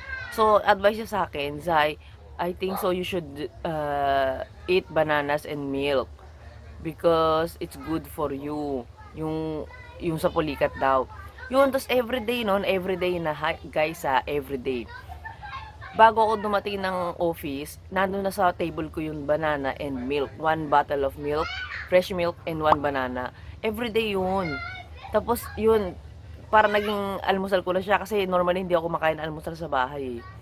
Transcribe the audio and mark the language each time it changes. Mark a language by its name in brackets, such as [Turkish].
[English] So, [Filipino] advice niya sa akin, [English] Zai, I think so you should eat bananas and milk because it's good for you. [Filipino] Yung sa pulikat daw. Yun, tapos everyday na, guys everyday. Bago ako dumating ng office, nandun na sa table ko yung [English] banana and milk. 1 bottle of milk, fresh milk, and 1 banana. Everyday yun. [Filipino] Tapos yun, para naging almusal ko na siya kasi normally hindi ako makain almusal sa bahay.